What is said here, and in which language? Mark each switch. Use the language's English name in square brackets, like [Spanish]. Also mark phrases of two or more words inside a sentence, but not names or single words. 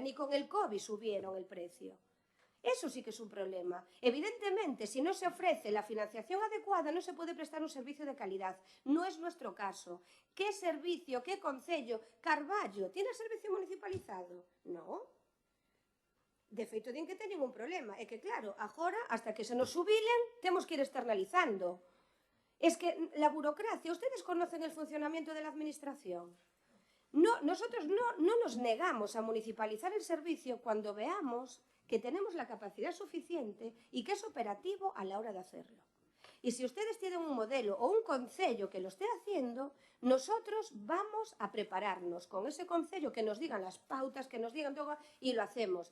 [Spanish] Ni con el COVID subieron el precio. Eso sí que es un problema. Evidentemente, si no se ofrece la financiación adecuada, no se puede prestar un servicio de calidad. No es nuestro caso. ¿Qué servicio, qué concello? Carballo, ¿tiene servicio municipalizado? No. [Galician] De feito, din que teñen un problema. É que, claro, agora, hasta que se nos subilen, temos que ir externalizando. [Spanish] Es que la burocracia, ¿ustedes conocen el funcionamiento de la administración? No, nosotros no nos negamos a municipalizar el servicio cuando veamos que tenemos la capacidad suficiente y que es operativo a la hora de hacerlo. Y si ustedes tienen un modelo o un concello que lo esté haciendo, nosotros vamos a prepararnos con ese concello, que nos digan las pautas, que nos digan todo, y lo hacemos.